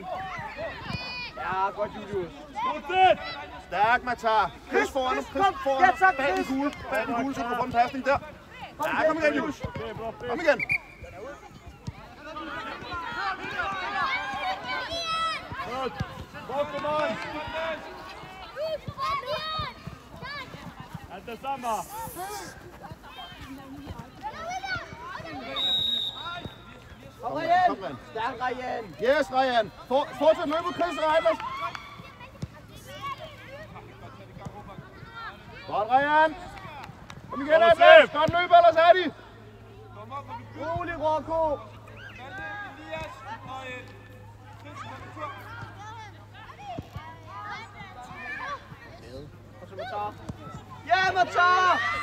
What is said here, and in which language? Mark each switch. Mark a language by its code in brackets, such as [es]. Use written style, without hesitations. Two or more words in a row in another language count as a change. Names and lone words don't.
[da] Ja, godt, Julius. Fortsæt! Stærk, Matar. Chris foran ham. Chris foran ham. Bag den kugle. Bag den kugle, så du kan få en pasning der. Ja, kom igen, Julius. Kom igen. Godt! [sv] Bakom han! Inte samma! [da] Kom, Ryan! Stærk, Ryan! Yes, Ryan. Fortsæt løbet, Chris og Atlas. Godt, Ryan. Kom igen, Atlas. Godt løb, ellers er de. Rolig, Rocco! Ja, Matar!